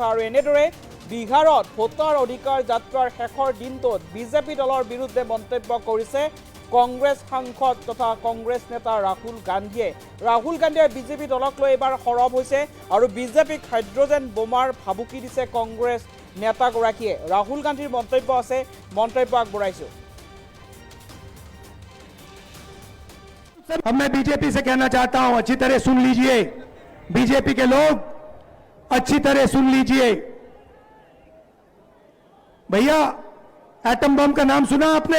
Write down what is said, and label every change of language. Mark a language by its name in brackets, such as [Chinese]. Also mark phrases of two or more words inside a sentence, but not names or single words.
[Assamese] আৰু এনেদৰে বিহাৰত ভোটাৰ অধিকাৰ যাত্ৰাৰ শেষৰ দিনটোত বিজেপি দলৰ বিৰুদ্ধে মন্তব্য কৰিছে কংগ্ৰেছ সাংসদ তথা কংগ্ৰেছ নেতা ৰাহুল গান্ধীয়ে। ৰাহুল গান্ধীয়ে বিজেপি দলক লৈ এইবাৰ সৰব হৈছে আৰু বিজেপিক হাইড্ৰজেন বোমাৰ ভাবুকি দিছে কংগ্ৰেছ নেতাগৰাকীয়ে। ৰাহুল গান্ধীৰ মন্তব্য আছে, মন্তব্য আগবঢ়াইছোঁ। [Hindi] अब मैं बीजेपी से कहना चाहता हूं, अच्छी तरह सुन लीजिए, बीजेपी के लोग अच्छी तरह सुन लीजिए। भैया, एटम बम का नाम सुना आपने?